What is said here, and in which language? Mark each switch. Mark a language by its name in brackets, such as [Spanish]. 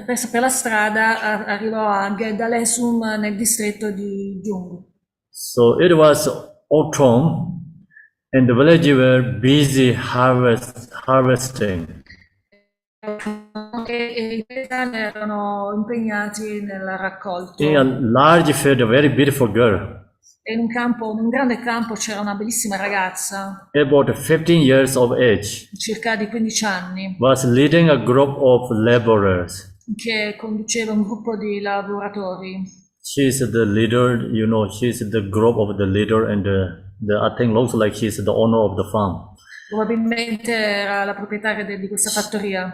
[Italian] Per la strada arrivò a Gedalesum nel distretto di Jung. [English] So it was autumn and the villagers were busy harvesting. [Italian] E i paesani erano impegnati nel raccolto. [English] In a large field, a very beautiful girl. [Italian] E in un grande campo c'era una bellissima ragazza, [English] about 15 years of age, [Italian] circa di 15 anni, [English] was leading a group of laborers. [Italian] che conduceva un gruppo di lavoratori. [English] She is the leader, she's the group of the leader and I think looks like she's the owner of the farm. [Italian] Probabilmente era la proprietaria di questa fattoria.